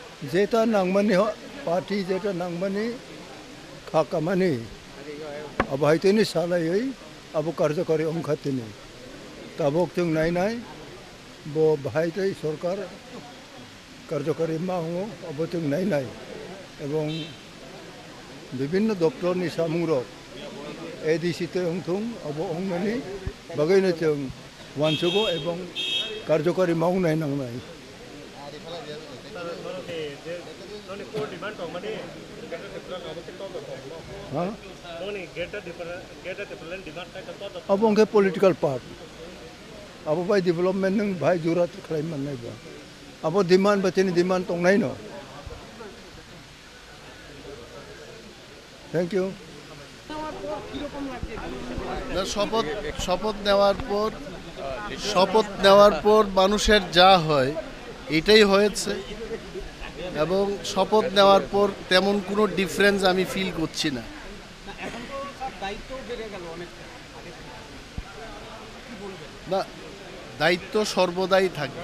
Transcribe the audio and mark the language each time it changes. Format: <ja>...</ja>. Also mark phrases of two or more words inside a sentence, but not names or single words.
<brx>যেটা নাংমানি পার্টি যেটা নাংমানি খাকামানি अब हायतोनि सालायै अब कार्यकारी अंखातिनि ताबक जों नायनाय बो बाहायतै सरकार कार्यकारी मावो अब जों नायनाय एवं विभिन्न दप्तरनि सामुंरक एडिसिते अंथुं अब अंगमानि बागैनो जों वानसुगो एवं कार्यकारी मावनाय नांनाय हाँ अब उनके</brx> <en>political part</en> <brx>अब भाई डेवलपमेंट नों भाई जरूरत खालाम मोननायबा अब डिमांड बच्चेनि डिमांड दंनाय न</brx> <en>thank you</en> <bn>শপথ নেওয়ার পর মানুষের যা হয় এটাই হয়েছে এবং শপথ নেওয়ার পর তেমন কোনো ডিফারেন্স আমি ফিল করছি না। না, দায়িত্ব সর্বদাই থাকবে।</bn>